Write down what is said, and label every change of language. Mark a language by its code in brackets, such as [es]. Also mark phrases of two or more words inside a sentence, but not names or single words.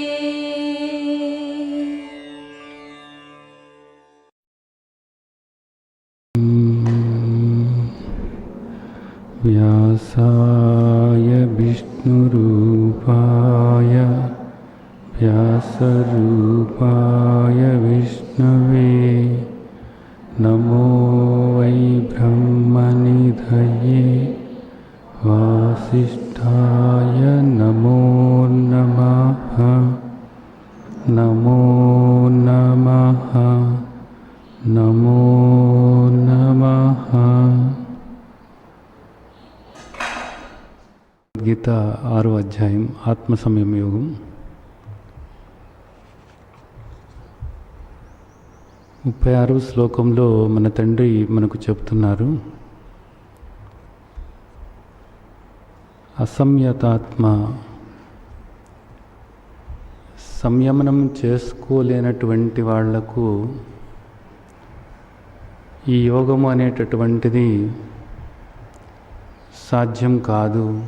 [sa] व्यासाय विष्णुरूपाय व्यासरूपाय विष्णवे नमो वै ब्रह्मनिधये वासिष्ठाय नमो नमः नमो नमः नमो नमः। [te] గీత 6వ అధ్యాయం ఆత్మ సంయమ యోగం 36వ శ్లోకంలో మన తండ్రి మనకు చెప్తున్నారు, అసంయతాత్మ సంయమనం చేసుకోలేనటువంటి వాళ్లకు ఈ యోగము అనేటటువంటిది సాధ్యం కాదు.